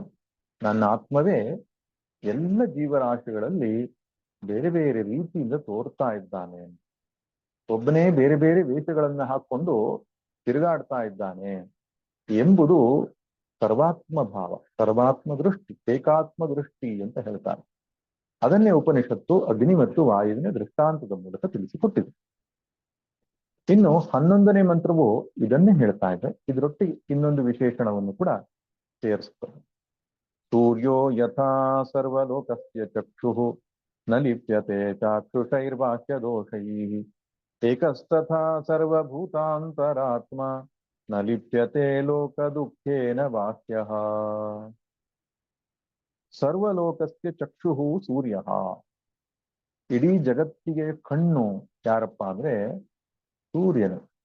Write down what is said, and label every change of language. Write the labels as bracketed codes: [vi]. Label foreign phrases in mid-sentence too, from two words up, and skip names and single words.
[kn] ನನ್ನ ಆತ್ಮವೇ ಎಲ್ಲ ಜೀವರಾಶಿಗಳಲ್ಲಿ ಬೇರೆ ಬೇರೆ ರೀತಿಯಿಂದ ತೋರ್ತಾ ಇದ್ದಾನೆ, ಒಬ್ಬನೇ ಬೇರೆ ಬೇರೆ ವೇಷಗಳನ್ನ ಹಾಕೊಂಡು ತಿರುಗಾಡ್ತಾ ಇದ್ದಾನೆ ಎಂಬುದು ಸರ್ವಾತ್ಮ ಭಾವ, ಸರ್ವಾತ್ಮ ದೃಷ್ಟಿ, ಏಕಾತ್ಮ ದೃಷ್ಟಿ ಅಂತ ಹೇಳ್ತಾರೆ. ಅದನ್ನೇ ಉಪನಿಷತ್ತು ಅಗ್ನಿ ಮತ್ತು ವಾಯುವಿನ ದೃಷ್ಟಾಂತದ ಮೂಲಕ ತಿಳಿಸಿಕೊಟ್ಟಿದೆ. ಇನ್ನು 11ನೇ ಮಂತ್ರವು ಇದನ್ನೇ ಹೇಳ್ತಾ ಇದೆ. ಇದರೊಟ್ಟಿಗೆ ಇನ್ನೊಂದು ವಿಶೇಷಣವನ್ನು ಕೂಡ ಸೇರಿಸ್ತದೆ. [sa] ಸೂರ್ಯೋ ಯಥಾ ಸರ್ವಲೋಕಸ್ಯ ಚಕ್ಷುಃ ನ ಲಿಪ್ಯತೆ ಚಾಕ್ಷುಷೈರ್ವಾಕ್ಯ ದೋಷೈಃ ಏಕಸ್ತಥಾ ಸರ್ವಭೂತಾಂತರಾತ್ಮ ನ ಲಿಪ್ಯತೆ ಲೋಕ ದುಃಖೇನ ವಾಕ್ಯಃ. ಸರ್ವಲೋಕಸ್ಯ ಚಕ್ಷುಃ ಸೂರ್ಯಃ. [kn] ಇಡೀ ಜಗತ್ತಿಗೆ ಕಣ್ಣು ಯಾರಪ್ಪ ಅಂದ್ರೆ ಸೂರ್ಯನು.